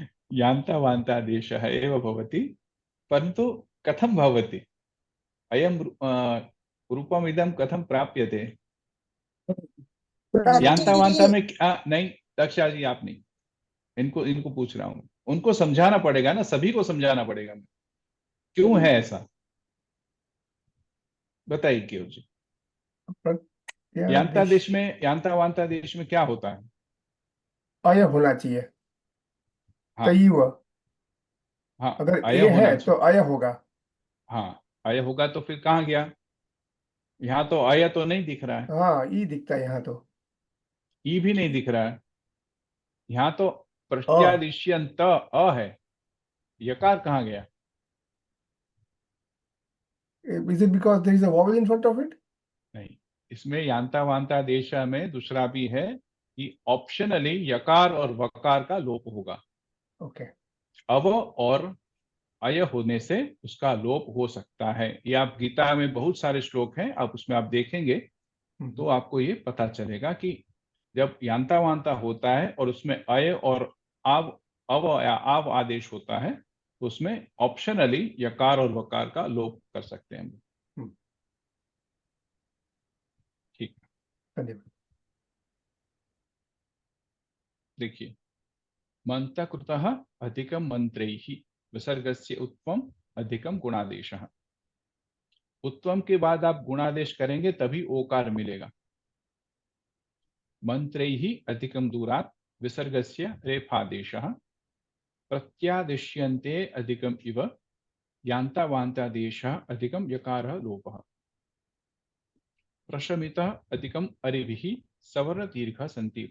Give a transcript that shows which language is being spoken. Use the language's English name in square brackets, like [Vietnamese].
[Sanskrit] यान्ता वान्ता देशः एव भवति, परन्तु कथं भवति? अयं रूपमिदं कथं प्राप्यते? [Hindi] यान्ता वान्ता में नहीं, दक्षा जी आप नहीं, इनको पूछ रहा हूँ. उनको समझाना पड़ेगा ना, सभी को समझाना पड़ेगा. क्यों है ऐसा? बताइए क्यों जी. यान्ता वान्ता देश में क्या होता है? अय होना चाहिए. हाँ, अगर अय है तो अय होगा. हाँ, अय होगा तो फिर कहाँ गया? यहाँ तो अय तो नहीं दिख रहा है. हाँ, ई दिखता है यहाँ तो. ई भी नहीं दिख रहा है। यहाँ तो प्रत्यादिश्यंत अ है, यकार कहाँ गया? [English] Is it because there is a vowel in front of it? [Hindi] नहीं, इसमें यांता वांता देश में दूसरा भी है कि ऑप्शनली यकार और वकार का लोप होगा। [English] Okay. [Hindi] अव और अय होने से उसका लोप हो सकता है। ये आप गीता में बहुत सारे श्लोक हैं, आप उसमें आप देखेंगे तो आपको ये पता चलेगा कि जब यांता वांता होता है और उसमें अय और आव अव या आव आदेश होता है तो उसमें ऑप्शनली यकार और वकार का लोप कर सकते हैं हम। ठीक, धन्यवाद। देखिए, [Sanskrit] मंत्रकृतः अधिकम मंत्रैः विसर्गस्य उत्वम अधिकम गुणादेशः। [Hindi] उत्वम के बाद आप गुणादेश करेंगे तभी ओकार मिलेगा। [Sanskrit] मंत्रैः अधिकम दूरात् विसर्गस्य रेफादेशः। प्रत्यादिश्यन्ते अधिकम इव यान्तावान्तादेशः अधिकम यकारः लोपः। प्रशमितः अधिकम अरिभिः सवर्ण दीर्घ सन्ति।